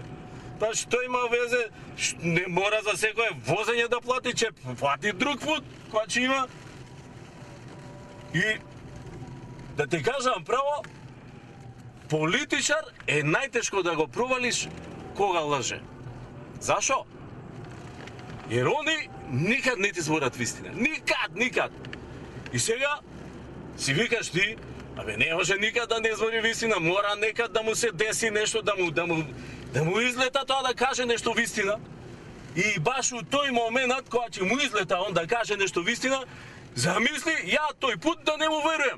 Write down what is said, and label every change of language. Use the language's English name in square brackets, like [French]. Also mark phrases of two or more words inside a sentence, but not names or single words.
[Macedonian] Па што има везе, не мора за секое возење да плати, че плати друг пут, која че има. И да ти кажам право, политичар е најтешко да го провалиш кога лаже. Зашо? Јер они никад не ти зборат вистине. Nikad. I сега си викаш ти, абе не може никад да не звори вистина, мора некад да му се деси нешто, да му излета тоа да каже нешто вистина. И баш у тој момент, кога ќе му излета он да каже нешто вистина, замисли, ја тој пут да не му веруjem.